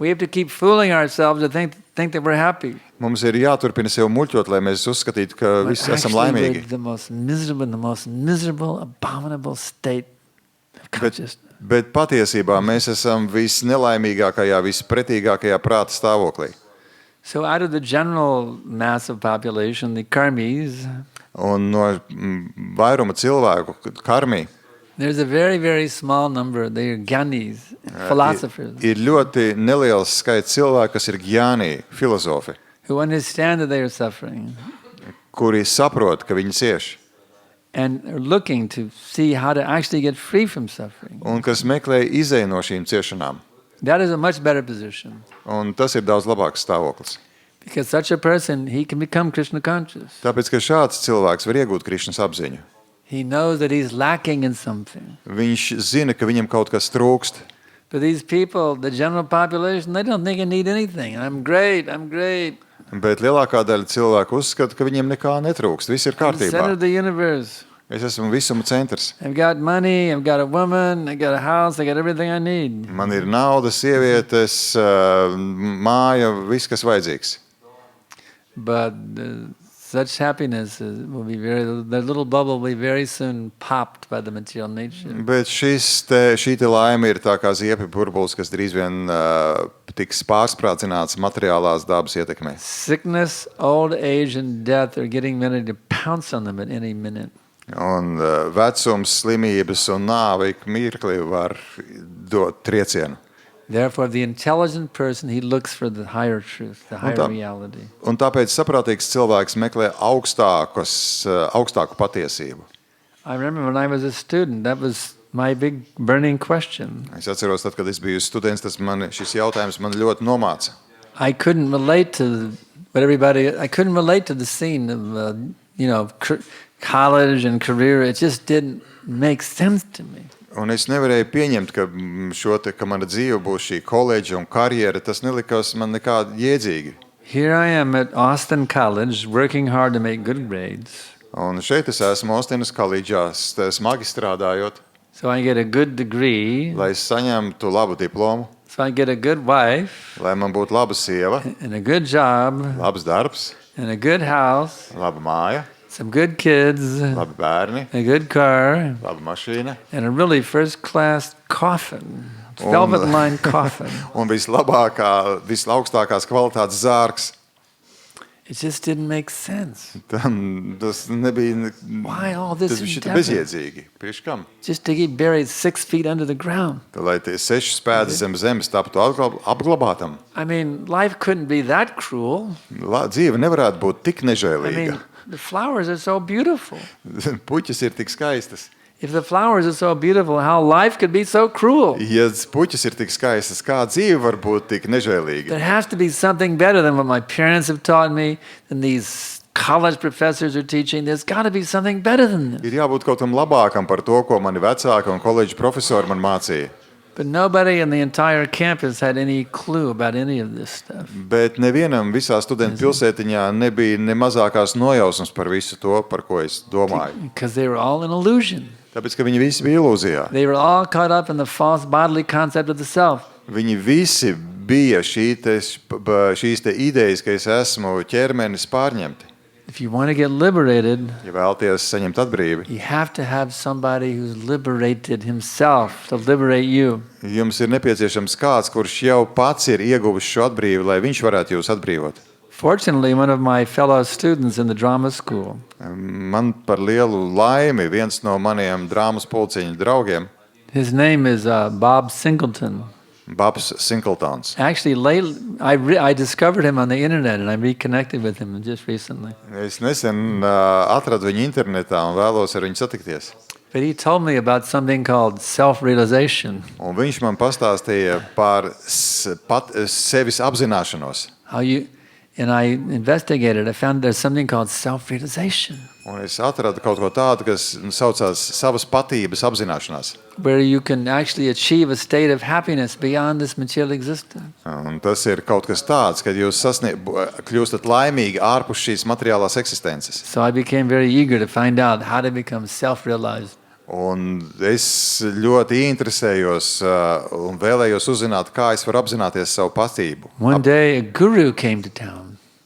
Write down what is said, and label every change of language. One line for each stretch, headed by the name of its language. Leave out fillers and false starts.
English: We have to keep fooling ourselves to think that we're happy.
Latvian: Mums ir jāturpina sev muļķot, lai mēs uzskatītu, ka visi esam laimīgi.
English: The most miserable, abominable state of consciousness.
Latvian: Bet patiesībā mēs esam visnelaimīgākajā, vispretīgākajā prāta stāvoklī.
English: So out of the general mass of population, the karmis,
Latvian: un no vairuma cilvēku karmi,
English: there's a very, very small number, they are gyanis, philosophers.
Latvian: Ir ļoti neliels skaits cilvēku, kas ir gyāni, filozofi,
English: who understand that they are suffering.
Latvian: Kuri saprot, ka viņi cieš.
English: And are looking to see how to actually get free from suffering.
Latvian: Un kas meklē izēju no šīm ciešanām.
English: That is a much better position.
Latvian: Un tas ir daudz labāks stāvoklis.
English: Because such a person, he can become Krishna conscious.
Latvian: Tāpēc, ka šāds cilvēks var iegūt Krišnas apziņu.
English: He knows that he's lacking in something.
Latvian: Viņš zina, ka viņam kaut kas trūkst.
English: But these people, the general population, they don't think they need anything. I'm great.
Latvian: Bet lielākā daļa cilvēku uzskata, ka viņiem nekā netrūkst. Viss ir
English: I'm the center
Latvian: kārtībā.
English: of the universe.
Latvian: Es esmu visuma centrs.
English: I've got money, I've got a woman, I've got a house, I got everything I need.
Latvian: Man ir nauda, sievietes, māja, viss, kas vajadzīgs.
English: But such happiness will be the little bubble will be very soon popped by the material nature.
Latvian: Bet šī te laime ir tā kā ziepju burbulis, kas drīz vien tiks pārsprādzināts materiālās dabas ietekmē.
English: Sickness, old age, and death are getting ready to pounce on them at any minute.
Latvian: Un vecums, slimības un nāve ik mirkli var dot triecienu.
English: Therefore, the intelligent person, he looks for the higher truth, the higher reality.
Latvian: Un tāpēc saprātīgs cilvēks meklē augstāku patiesību.
English: I remember when I was a student, that was my big burning question.
Latvian: Es atceros, tad, kad es biju students, šis jautājums man ļoti nomāca.
English: I couldn't relate to the scene of, college and career. It just didn't make sense to me.
Latvian: Un es nevarēju pieņemt, ka mana dzīve būs šī koledža un karjera. Tas nelikās man nekā jēdzīgi.
English: Here I am at Austin College, working hard to make good grades.
Latvian: Un šeit es esmu Austinas koledžā, smagi strādājot.
English: So I get a good degree.
Latvian: Lai es saņemtu labu diplomu.
English: if I get a good wife
Latvian: lai man būtu laba sieva,
English: and a good job
Latvian: labs darbs,
English: and a good house,
Latvian: laba māja,
English: some good kids,
Latvian: labi bērni,
English: a good car,
Latvian: laba mašīna
English: and a really first-class coffin, velvet-lined coffin.
Latvian: un vislaukstākās kvalitātes zārks.
English: It just didn't make sense.
Latvian: Tas nebija...
English: Why all this
Latvian: Tas bija
English: endeavor?
Latvian: bezjēdzīgi. Priekš kam?
English: Just to get buried 6 feet under the ground.
Latvian: Lai tie 6 pēdas zem zemes taptu apglabātam.
English: I mean, life couldn't be that cruel.
Latvian: Dzīve nevarētu būt tik
English: I
Latvian: nežēlīga.
English: mean, the flowers are so beautiful.
Latvian: Puķis ir tik skaistas.
English: If the flowers are so beautiful, how life could be so cruel?
Latvian: Ja puķis ir tik skaistas, kā dzīve var būt tik nežēlīga?
English: There has to be something better than what my parents have taught me, than these college professors are teaching. There's got to be something better than this.
Latvian: Ir jābūt kaut kam labākam par to, ko mani vecāki un koledžu profesori man mācīja.
English: But nobody in the entire campus had any clue about any of this stuff.
Latvian: Bet nevienam visā studentu pilsētiņā nebija ne mazākās nojausmas par visu to, par ko es domāju.
English: Because they were all in illusion.
Latvian: Tāpēc, ka viņi visi bija ilūzijā.
English: They were all caught up in the false bodily concept of the self.
Latvian: Viņi visi bija šīs te idejas, ka es esmu ķermenis pārņemti.
English: If you want to get liberated,
Latvian: Ja vēlties saņemt atbrīvi,
English: you have to have somebody who's liberated himself to liberate you.
Latvian: jums ir nepieciešams kāds, kurš jau pats ir ieguvis šo atbrīvi, lai viņš varētu jūs atbrīvot.
English: Fortunately, one of my fellow students in the drama school,
Latvian: Man par lielu laimi viens no maniem drāmas pulciņu draugiem,
English: his name is Bob Singleton.
Latvian: Babs Sinkeltons.
English: Actually, lately, I discovered him on the internet and I reconnected with him just recently.
Latvian: Es nesen atradu viņu internetā un vēlos ar viņu satikties.
English: But he told me about something called self-realization.
Latvian: Un viņš man pastāstīja par sevis apzināšanos.
English: And I investigated. I found there's something called self-realization,
Latvian: Un es atradu kaut ko tādu, kas saucās savas patības apzināšanās.
English: where you can actually achieve a state of happiness beyond this material existence.
Latvian: Un tas ir kaut kas tāds, kad jūs kļūstat laimīgi ārpus šīs materiālās eksistences.
English: So I became very eager to find out how to become self-realized.
Latvian: Un es ļoti interesējos un vēlējos uzzināt, kā es varu apzināties savu patību.
English: One day a guru came to town.